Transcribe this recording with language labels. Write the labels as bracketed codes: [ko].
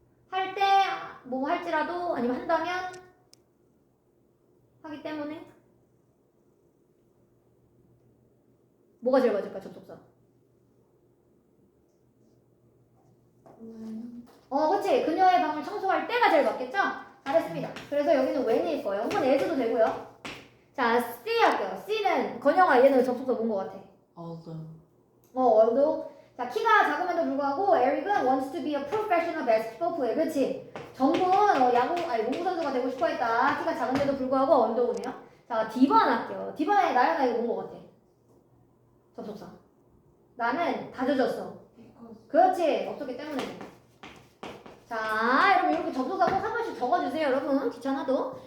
[ko] 할 때 뭐 할지라도 아니면 한다면 하기 때문에 뭐가 제일 맞을까 접속사? 그치. 그녀의 방을 청소할 때가 제일 맞겠죠? 잘했습니다. 그래서 여기는 when일 거예요. 혹은 as도 되고요. 자, C 할게요. C는 건영아 얘는 접속사 뭔 것 같아? [en] although. [ko] 자, 키가 작음에도 불구하고 [en] Eric은 wants to be a professional basketball player. [ko] 그치? 정군 농구 선수가 되고 싶어 했다. 키가 작은데도 불구하고 although네요. 자, D번 할게요. D번에 나연아 이거 뭔 것 같아? 접속사. 나는 다 젖었어. 그렇지. 없었기 때문에. 자, 여러분 이렇게 접속사 꼭 한 번씩 적어주세요. 여러분 귀찮아도.